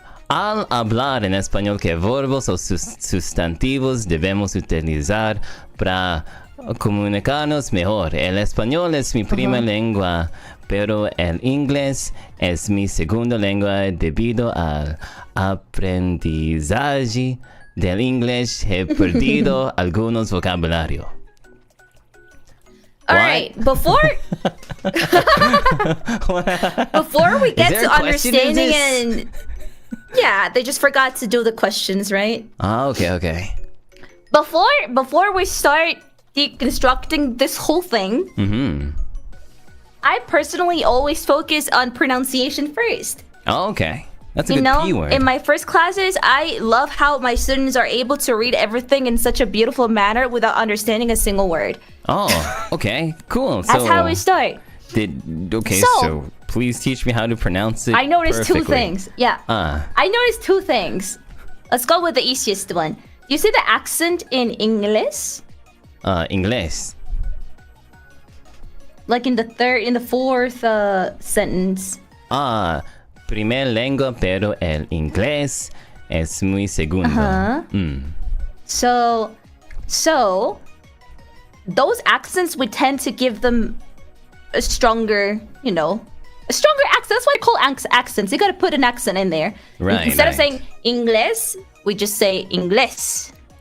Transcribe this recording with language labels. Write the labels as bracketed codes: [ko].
[es] al hablar en español, ¿qué verbos o sustantivos debemos utilizar para comunicarnos mejor? El español es mi primera lengua, pero el inglés es mi segunda lengua debido al aprendizaje del inglés. He perdido algunos vocabulario. [en] All right, before we get to understanding and yeah, they just forgot to do the questions, right? Ah, okay. Before we start deconstructing this whole thing, I personally always focus on pronunciation first. Oh, okay. That's a good keyword. In my first classes, I love how my students are able to read everything in such a beautiful manner without understanding a single word. Oh, okay, cool. That's how we start. So please teach me how to pronounce it. I noticed perfectly. two things. Yeah. I noticed two things. Let's go with the easiest one. You see the accent in English? [es] Inglés. [en] Like in the fourth sentence. [es] Primer lengua, pero el inglés es mi segundo. [en] So those accents, we tend to give them a stronger accent. That's why I call accents. You gotta put an accent in there. Right. Instead of saying Inglés, we just say Inglés.